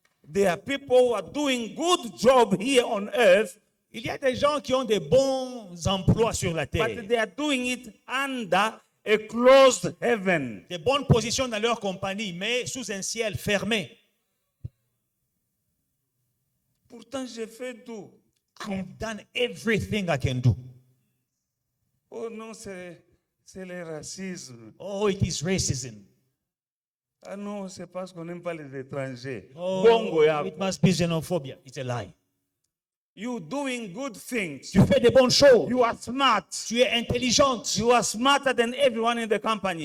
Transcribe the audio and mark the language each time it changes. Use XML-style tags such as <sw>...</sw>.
<en>There are people who are doing good job here on earth,</en> <fr>Il y a des gens qui ont des bons emplois sur la terre.</fr> <en>but they are doing it under a closed heaven.</en> <fr>Des bonnes positions dans leur compagnie, mais sous un ciel fermé. Pourtant, j'ai fait tout.</fr> <en>I have done everything I can do.</en> <fr>Oh non, c'est le racisme.</fr> <en>Oh, it is racism.</en> <fr>Ah non, c'est parce qu'on n'aime pas les étrangers.</fr> <en>Oh,</en> <sw>Bongo yako.</sw> <en>it must be xenophobia. It's a lie. You doing good things.</en> <fr>Tu fais des bonnes choses.</fr> <en>You are smart.</en> <fr>Tu es intelligente.</fr> <en>You are smarter than everyone in the company.</en>